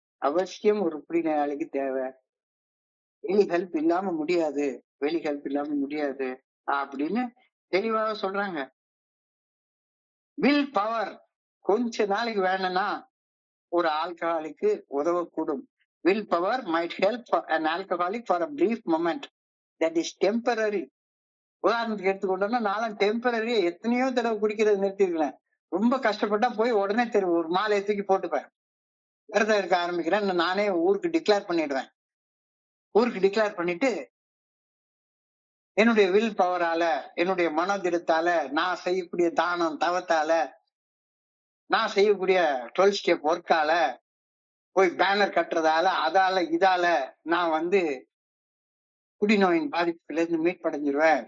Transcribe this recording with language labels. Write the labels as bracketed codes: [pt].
[ta] அவசியம் ஒரு குடிநோயாளிக்கு தேவை. வெளி ஹெல்ப் இல்லாம முடியாது, வெளி ஹெல்ப் இல்லாம முடியாது அப்படின்னு தெளிவாக சொல்றாங்க. வில் பவர் கொஞ்ச நாளைக்கு வேணும்னா ஒரு ஆல்கஹாலிக்கு உதவக்கூடும். [en] Will power might help an alcoholic for a brief moment that is temporary. [ta] உதாரணத்துக்கு எடுத்துக்கொண்டோம்னா, நான் டெம்பரரியா எத்தனையோ தடவை குடிக்கிறது நிறுத்திருக்கிறேன். ரொம்ப கஷ்டப்பட்டா போய் உடனே ஒரு மாலை தூக்கி போட்டுப்பேன், விரதம் இருக்க ஆரம்பிக்கிறேன், நானே ஊருக்கு டிக்ளேர் பண்ணிடுவேன். ஊருக்கு டிக்ளேர் பண்ணிட்டு என்னுடைய வில் பவரால, என்னுடைய மனோதிடத்தால, நான் செய்யக்கூடிய தானம் தவத்தால, நான் செய்யக்கூடிய 12 ஸ்டெப் ஒர்க்கால, போய் பேனர் கட்டுறதால, அதால இதால நான் குடிநோயின் பாதிப்புல இருந்து மீட்படைஞ்சிருவேன்.